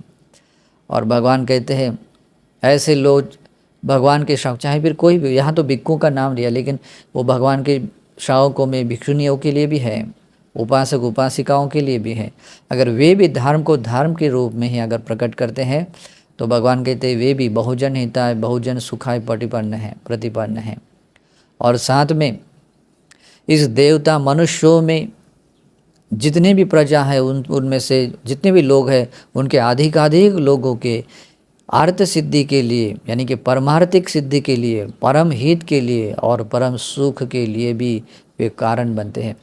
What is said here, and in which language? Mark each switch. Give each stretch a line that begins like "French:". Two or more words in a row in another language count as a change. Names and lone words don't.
Hindi: और भगवान कहते हैं ऐसे लोग भगवान के श्रावक, चाहे फिर कोई भी, यहाँ तो भिक्खु का नाम लिया लेकिन वो भगवान के श्रावकों में भिक्षुनियों के लिए भी है, उपासक उपासिकाओं के लिए भी है। अगर वे भी धर्म को धर्म के रूप में ही अगर प्रकट करते हैं तो भगवान कहते हैं वे भी
Pali: बहुजन हिताय बहुजन सुखाय
Hindi: प्रतिपन्न है। और साथ में इस देवता मनुष्यों में जितने भी प्रजा है उनमें से जितने भी लोग हैं उनके अधिकाधिक लोगों के अर्थ सिद्धि के लिए यानी कि परमार्थिक सिद्धि के लिए, परम हित के लिए और परम सुख के लिए भी वे कारण बनते हैं।